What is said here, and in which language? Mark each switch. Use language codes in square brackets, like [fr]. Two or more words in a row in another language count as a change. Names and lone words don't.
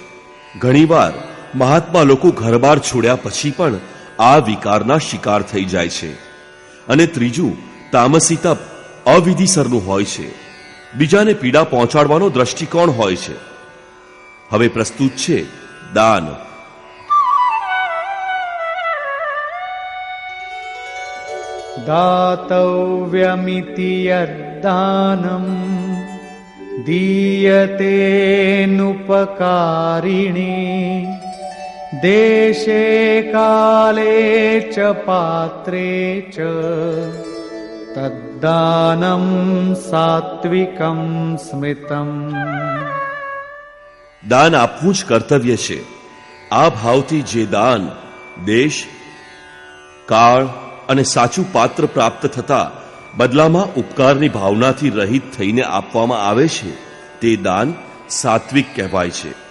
[gu] ઘણીવાર મહાત્મા લોકો ઘરબાર છોડ્યા પછી પણ આ વિકારના શિકાર થઈ જાય છે. અને ત્રીજું તામસી તપ અવિધિસરનું હોય છે, બીજાને પીડા પહોંચાડવાનો દ્રષ્ટિકોણ હોય છે. હવે પ્રસ્તુત છે દાન. [sa] दातव्यमिति यद्दानं दीयतेऽनुपकारिणे देशे काले च पात्रे च तद्दानं सात्विकं स्मृतम्. [gu] દાન આપવું જ કર્તવ્ય છે. આ ભાવથી જે દાન દેશ, કાળ અને સાચું પાત્ર પ્રાપ્ત થતા બદલામાં ઉપકારની ભાવનાથી રહિત થઈને આપવામાં આવે છે તે દાન સાત્વિક કહેવાય છે.